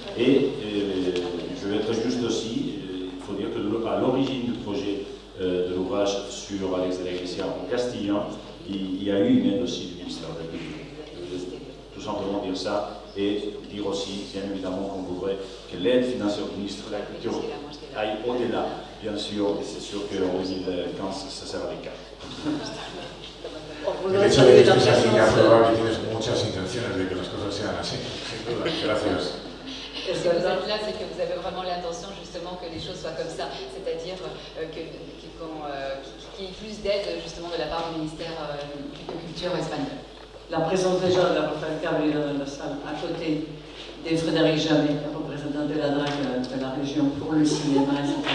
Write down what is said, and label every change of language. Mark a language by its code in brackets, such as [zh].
[fr] Et je vais être juste aussi. Il faut dire qu'à l'origine du projet de l'ouvrage sur Alex de la Iglesia en castillan, il y a eu une aide aussi du ministère de la Culture. Tout simplement dire ça et dire aussi, bien évidemment, qu'on voudrait que l'aide financière du ministère de la Culture aille au-delà, bien sûr, et c'est sûr qu'en 2015, ça sera le cas. [es] El hecho de que estés aquí ya prueba que tienes muchas intenciones de que las cosas sean así. Sin duda. Gracias. [fr] Si vous êtes là, c'est que vous avez vraiment l'intention justement que les choses soient comme ça, c'est-à-dire qu'il y ait plus d'aide justement de la part du ministère de Culture espagnol. La présence déjà de la Rafael Carrera dans la salle, à côté de Frédéric Jamet, représentant de la DRAC de la région pour le cinéma, etc.